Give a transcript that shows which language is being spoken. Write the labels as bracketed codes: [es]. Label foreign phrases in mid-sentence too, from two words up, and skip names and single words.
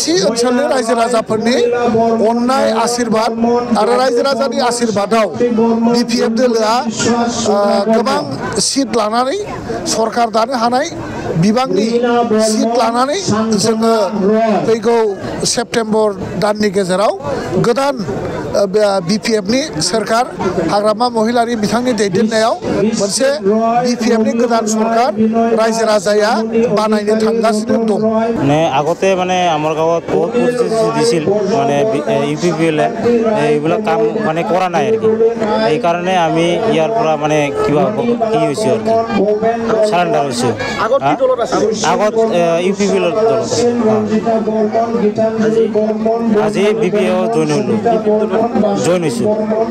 [brx] ओनसोलनि रायजो राजाफोरनि अननाय आशीर्बाद आरो रायजो राजानि आशीर्बादाव BPF दोलोआ गोबां सिट लानानै सरकार दानो हानाय बिबांनि सिट लानानै जोङो फैगौ सेप्तेम्बर दाननि गेजेराव गोदान BPF-नि सोरखार हाग्रामा महिलारि बिथांनि दैदेननायाव मोनसे BPF-नि गोदान सरखार रायजो राजाया बानायनो थांगासिनो दं [as] মানে আগতে মানে আমাৰ গাঁৱত বহুত পৰিস্থিতি দিছিল মানে UPPL এইবিলাক কাম মানে কৰা নাই আৰু কি এইকাৰণে আমি ইয়াৰ পৰা মানে কিবা কি হৈছোঁ আৰু সাৰেণ্ডাৰ হৈছোঁ আগত UPPL দলত আজি BPF জইন হৈছোঁ